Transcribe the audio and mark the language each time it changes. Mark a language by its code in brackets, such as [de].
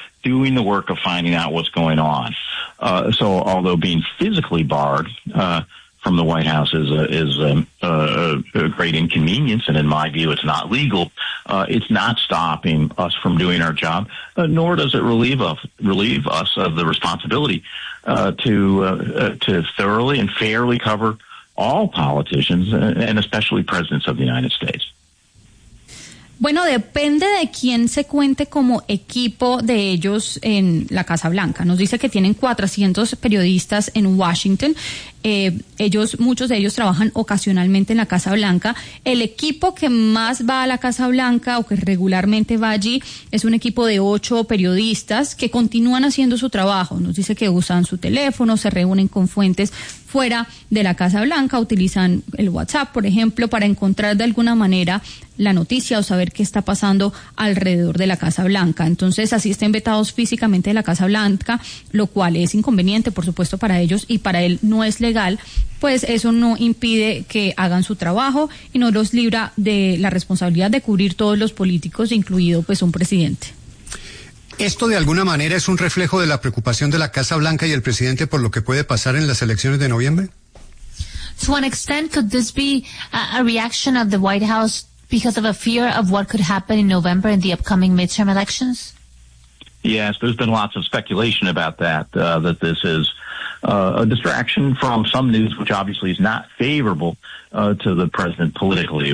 [en] doing the work of finding out what's going on. So although being physically barred from the White House is a great inconvenience, and in my view it's not legal, it's not stopping us from doing our job, nor does it relieve us of the responsibility to thoroughly and fairly cover all politicians, and especially presidents of the United States. [es] Bueno, depende de quién se cuente como equipo de ellos en la Casa Blanca. Nos dice que tienen 400 periodistas en Washington. Muchos de ellos trabajan ocasionalmente en la Casa Blanca. El equipo que más va a la Casa Blanca o que regularmente va allí es un equipo de 8 periodistas que continúan haciendo su trabajo. Nos dice que usan su teléfono, se reúnen con fuentes fuera de la Casa Blanca, utilizan el WhatsApp, por ejemplo, para encontrar de alguna manera la noticia o saber qué está pasando alrededor de la Casa Blanca. Entonces, así estén vetados físicamente de la Casa Blanca, lo cual es inconveniente, por supuesto, para ellos, y para él no es legal, pues eso no impide que hagan su trabajo y no los libra de la responsabilidad de cubrir todos los políticos, incluido pues un presidente. ¿Esto de alguna manera es un reflejo de la preocupación de la Casa Blanca y el presidente por lo que puede pasar en las elecciones de noviembre? [en] To an extent, could this be a reaction of the White House because of a fear of what could happen in November in the upcoming midterm elections? Yes, there's been lots of speculation about that, that this is a distraction from some news, which obviously is not favorable to the president politically.